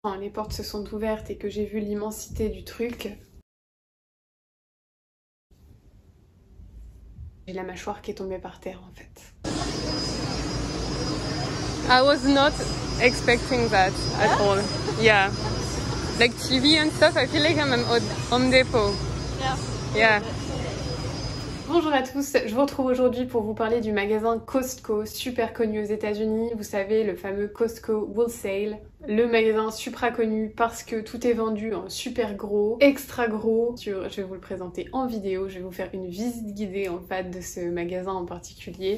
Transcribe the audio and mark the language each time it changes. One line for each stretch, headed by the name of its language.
French: Quand les portes se sont ouvertes et que j'ai vu l'immensité du truc, j'ai la mâchoire qui est tombée par terre en fait.
English: I was not expecting that at all. Yeah. Like TV and stuff, I feel like I'm at Home Depot. Yeah.
French: Bonjour à tous, je vous retrouve aujourd'hui pour vous parler du magasin Costco, super connu aux États-Unis. Vous savez, le fameux Costco Wholesale, le magasin supra connu parce que tout est vendu en super gros, extra gros. Je vais vous le présenter en vidéo, je vais vous faire une visite guidée en fait de ce magasin en particulier.